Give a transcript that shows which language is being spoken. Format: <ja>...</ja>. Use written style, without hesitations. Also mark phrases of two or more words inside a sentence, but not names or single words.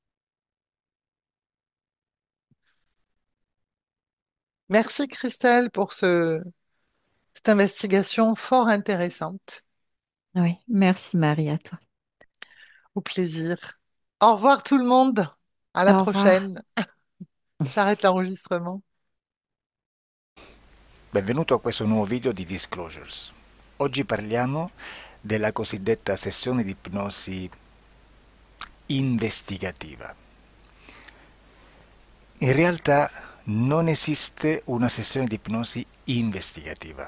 <fr>Merci Christelle pour cette investigation fort intéressante. oui, merci Marie, à toi. Au plaisir. Au revoir tout le monde. À la Au revoir. prochaine. J'arrête l'enregistrement.</fr> <it>Benvenuto a questo nuovo video di Disclosures. Oggi parliamo della cosiddetta sessione di ipnosi investigativa. In realtà non esiste una sessione di ipnosi investigativa.</it>